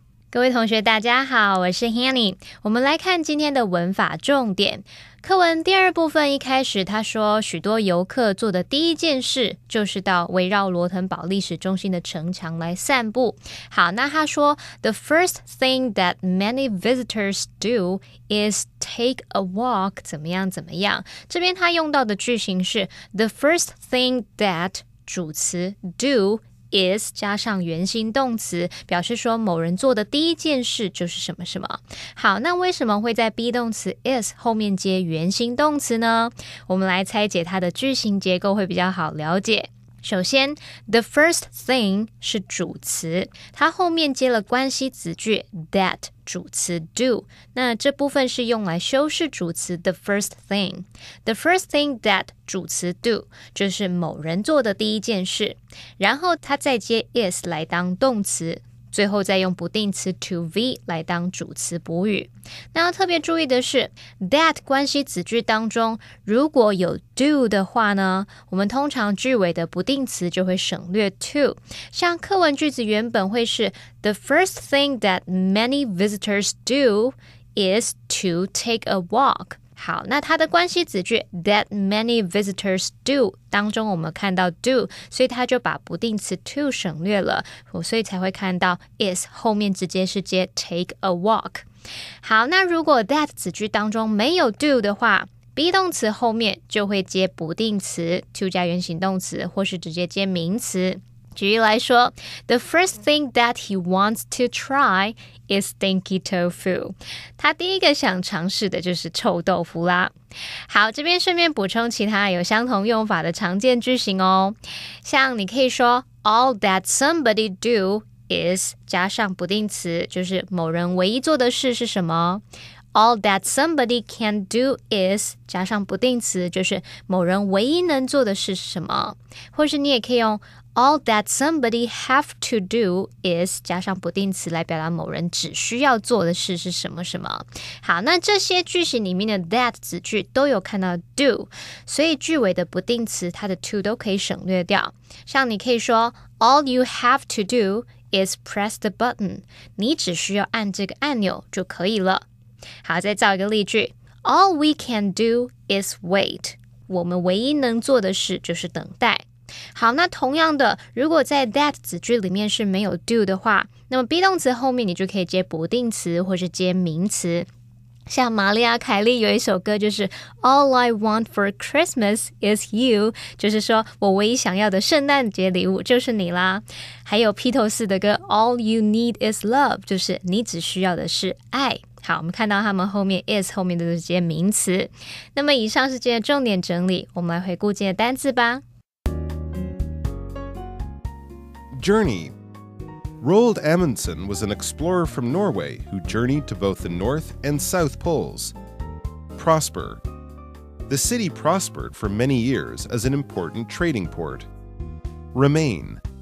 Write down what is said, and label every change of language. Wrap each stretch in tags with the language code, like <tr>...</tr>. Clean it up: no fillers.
<zh>各位同学大家好，我是 Hanny。我们来看今天的文法重点。课文第二部分一开始他说，许多游客做的第一件事就是到围绕罗腾堡历史中心的城墙来散步。好，那他说</zh> <en>The first thing that many visitors do is take a walk</en> <zh>怎么样怎么样。这边他用到的句型是</zh> <en>The first thing that</en> <zh>主词 do is 加上原形动词，表示说某人做的第一件事就是什么什么。好，那为什么会在 be 动词 is 后面接原形动词呢？我们来拆解它的句型结构会比较好了解。首先 the first thing 是主词，它后面接了关系子句 that 主词 do， 那这部分是用来修饰主词 the first thing。</zh> <en>The first thing that</en> <zh>主词 do 就是某人做的第一件事，然后它再接 is 来当动词，最后再用不定词 to be 来当主词补语。那要特别注意的是 that 关系子句当中如果有 do 的话呢，我们通常句尾的不定词就会省略 to。像课文句子原本会是</zh> <en>The first thing that many visitors do is to take a walk。</en> <zh>好，那它的关系子句</zh> <en>that many visitors do</en> <zh>当中我们看到 do， 所以它就把不定词 to 省略了，所以才会看到 is 后面直接是接</zh> <en>take a walk。</en> <zh>好，那如果 that 子句当中没有 do 的话，be 动词后面就会接不定词 to 加原形动词，或是直接接名词。举例来说</zh> <en>The first thing that he wants to try is stinky tofu。</en> <zh>他第一个想尝试的就是臭豆腐啦。好，这边顺便补充其他有相同用法的常见句型哦。像你可以说</zh> <en>All that somebody do is</en> <zh>加上不定词，就是某人唯一做的事是什么。</zh> <en>All that somebody can do is</en> <zh>加上不定词，就是某人唯一能做的事是什么。或是你也可以用</zh> <en>All that somebody have to do is</en> <zh>加上不定词来表达某人只需要做的事是什么什么。好，那这些句型里面的 that 子句都有看到 do， 所以句尾的不定词它的 to 都可以省略掉。像你可以说</zh> <en>All you have to do is press the button，</en> <zh>你只需要按这个按钮就可以了。好，再造一个例句</zh> <en>All we can do is wait，</en> <zh>我们唯一能做的事就是等待。好，那同样的，如果在 that 子句里面是没有 do 的话，那么 be 动词后面你就可以接不定词或是接名词。像玛丽亚·凯莉有一首歌就是</zh> <en>All I want for Christmas is you，</en> <zh>就是说我唯一想要的圣诞节礼物就是你啦。还有披头士的歌</zh> <en>All you need is love，</en> <zh>就是你只需要的是爱。好，我们看到他们后面 is 后面都是接名词。那么以上是今天的重点整理，我们来回顾今天的单字吧。</zh> <en>Journey. Roald Amundsen was an explorer from Norway who journeyed to both the North and South Poles. Prosper. The city prospered for many years as an important trading port. Remain.</en>